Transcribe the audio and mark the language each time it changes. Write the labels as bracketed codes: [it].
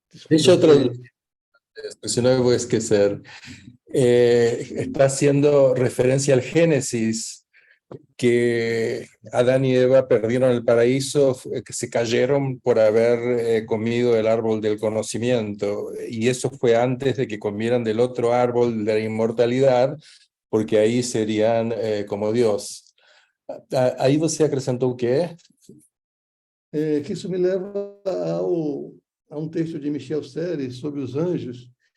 [pt] Deixa eu traduzir, se no me voy a esquecer. [es] Está haciendo referencia al Génesis, que Adán y Eva perdieron el paraíso, que se cayeron por haber comido el árbol del conocimiento, y eso fue antes de que comieran del otro árbol de la inmortalidad, porque ahí serían como Dios. [pt] Aí você acrescentou o quê? Que isso me leva a um texto de Michel Serres sobre os anjos,